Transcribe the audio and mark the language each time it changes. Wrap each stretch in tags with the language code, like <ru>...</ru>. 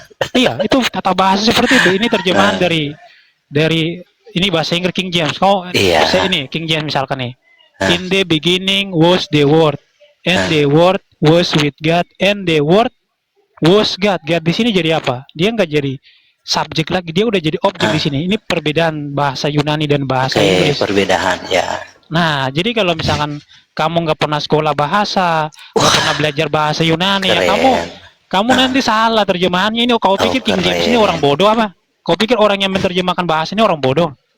<id>Iya, itu tata bahasa seperti itu. Ini terjemahan dari ini bahasa Inggris King James. Iya. Bahasa ini King James misalkan nih.</id> <en>In the beginning was the word, and the word was with God, and the word was God.</en> <id>God di sini jadi apa? Dia nggak jadi subjek lagi, dia udah jadi objek di sini. Ini perbedaan bahasa Yunani dan bahasa Inggris. Perbedaan ya. Nah, jadi kalau misalkan kamu nggak pernah sekolah bahasa, nggak pernah belajar bahasa Yunani, ya Keren. kamu nanti salah terjemahannya ini. Kau pikir King James ini keren. orang bodoh apa? Kau pikir orang yang menerjemahkan bahasa ini orang bodoh?</id>